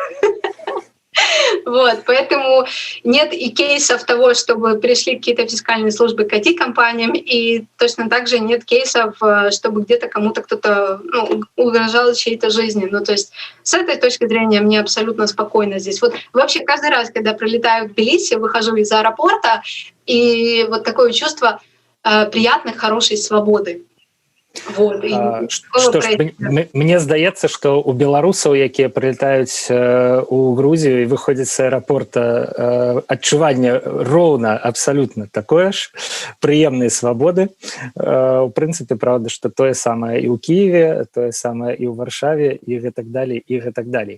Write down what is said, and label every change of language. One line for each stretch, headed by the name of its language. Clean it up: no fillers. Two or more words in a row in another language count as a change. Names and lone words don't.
Russian: Вот, поэтому нет и кейсов того, чтобы пришли какие-то фискальные службы к IT-компаниям, и точно так же нет кейсов, чтобы где-то кому-то кто-то угрожал чьей-то жизни. Ну, то есть с этой точки зрения мне абсолютно спокойно здесь. Вот вообще каждый раз, когда прилетаю в Тбилиси, выхожу из аэропорта, и вот такое чувство приятной, хорошей свободы. Вот,
Belarusian: мне здаецца, што у беларусаў, якія прылетаюць у Грузію і выходзяць з аэрапорта, адчуванне роўна абсалютна такое ж, прыемныя свабоды. У прынцыпе, праўда, што тое самае і ў Кіеве, тое самае і ў Варшаве, і гэтак далей, і гэтак далей.